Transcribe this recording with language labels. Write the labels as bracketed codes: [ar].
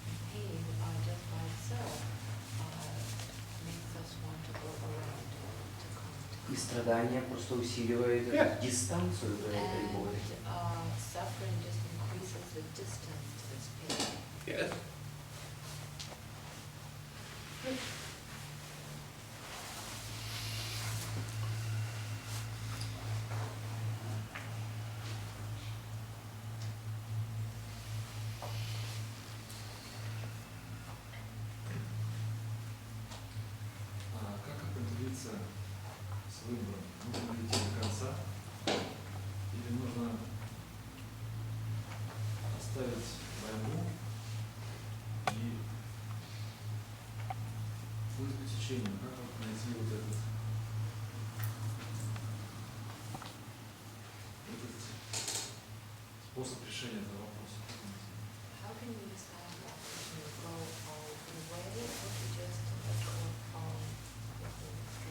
[en] Pain just by itself makes us want to go around, to come. [ru] И страдание просто усиливает эту дистанцию до этой боли. [en] And suffering just increases the distance to this pain. Yes. [ru] Как определиться с выбором? Нужно идти до конца или нужно оставить борьбу и плыть по течению? Как вот найти вот этот способ решения этого вопроса? [en] How can you decide what to go all the way or to just let go of the whole struggle?